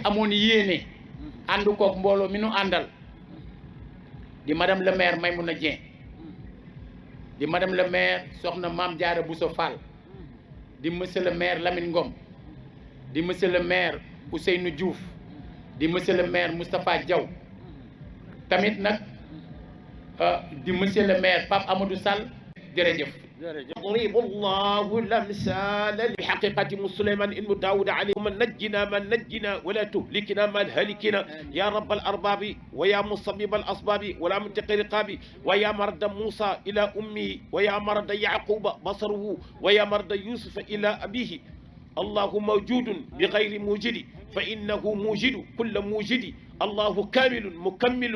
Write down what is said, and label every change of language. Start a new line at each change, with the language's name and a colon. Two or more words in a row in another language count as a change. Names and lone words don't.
Wolof: amoon yéene ànd koog mbooloo mi nu àndal di
French: madame le maire
Wolof: Maymouna Dieng di
French: madame le maire
Wolof: soxna Mame Diarra Bousso Fall di
French: monsieur le maire
Wolof: Lamine Ngom di
French: monsieur le maire
Wolof: Ousseynou Diouf di
French: monsieur le maire
Wolof: Moustapha Diaw tamit nag di
French: monsieur le maire
Wolof: Pape Amadou Sall jërëjëf
Arabic: يضرب الله الأمثال بحقيقة سليمان إن داود عليهم من نجنا ولا تهلكنا ما هلكنا يا رب الأرباب ويا مصبب الأسباب ولا منتقي رقابي ويا مرد موسى إلى أمه ويا مرد يعقوب بصره ويا مرد يوسف إلى أبيه الله موجود بغير موجد فإنه موجد كل موجد الله كامل مكمل